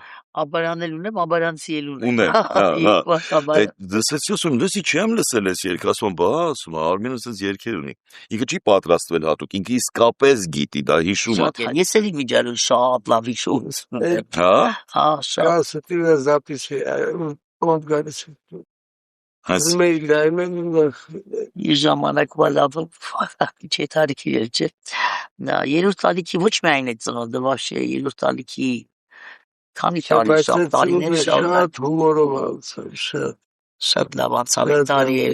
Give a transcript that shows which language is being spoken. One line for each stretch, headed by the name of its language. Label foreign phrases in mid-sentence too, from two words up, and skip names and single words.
Armenian: Աբարանն էլ ունեմ, Աբարանցի էլ ունեմ։ Դեսեցի ասում, դեսի չեմ լսել ես երգ, ասում ասում, Արմենը ասես երգեր ունի։ Ինքը չի պատրաստվել հատուկ, ինքը իսկապես գիտի, դա հիշում է։ Ես էլ վիճարում շատ լավ հիշում եմ։ Հա։ Հա, շատ։
Russian: Красота записи, он говорит,
Armenian: Իր ժամանակվա լավ չէ տարիքի էր, չէ։ Երրորդ տարիքի ոչ միայն այդ ծնոնդը, вообще երրորդ տարիքի քանի տարի տարիներ շատ հումորով շատ լավ անցավ տարի էր։